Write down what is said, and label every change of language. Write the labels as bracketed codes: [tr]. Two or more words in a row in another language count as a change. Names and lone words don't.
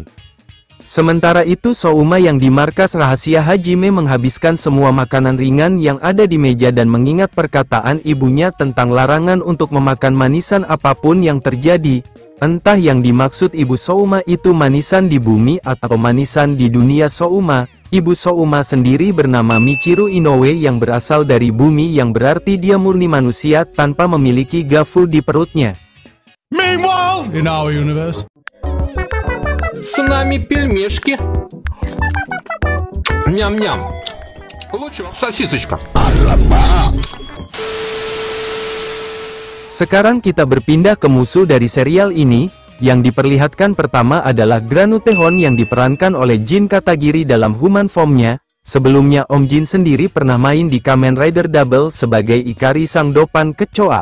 [id] Sementara itu Souma yang di markas rahasia Hajime menghabiskan semua makanan ringan yang ada di meja dan mengingat perkataan ibunya tentang larangan untuk memakan manisan apapun yang terjadi. Entah yang dimaksud ibu Souma itu manisan di bumi atau manisan di dunia Souma. Ibu Souma sendiri bernama Michiru Inoue yang berasal dari bumi yang berarti dia murni manusia tanpa memiliki gafu di perutnya. [en] Meanwhile, in our universe, [ru] с нами пельмешки. Ням-ням. Лучше сосисочка. [id] Sekarang kita berpindah ke musuh dari serial ini. Yang diperlihatkan pertama adalah Granutehon yang diperankan oleh Jin Katagiri dalam human formnya. Sebelumnya Om Jin sendiri pernah main di Kamen Rider Double sebagai Ikari sang Dopan Kecoa.